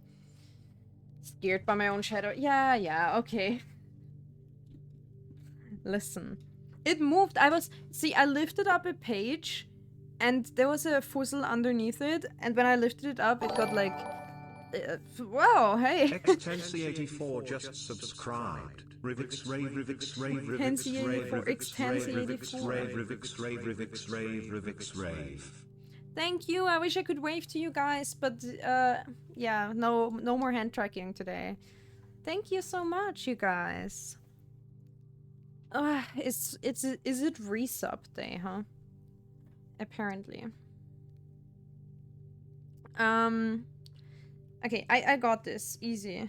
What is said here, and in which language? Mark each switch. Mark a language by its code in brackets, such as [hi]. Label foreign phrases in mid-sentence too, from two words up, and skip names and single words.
[en] Scared by my own shadow. Yeah. Okay. Listen. It moved. See, I lifted up a page and there was a fuzzle underneath it. And when I lifted it up, it got like... wow, hey. X10C84 just subscribed. Rivix rave, Rivix rave, Rivix rave, Rivix rave, Rivix rave, Rivix rave, Rivix rave. Thank you. I wish I could wave to you guys, but yeah, no more hand tracking today. Thank you so much, you guys. Is it resub day, huh? Apparently. Okay, I got this. Easy.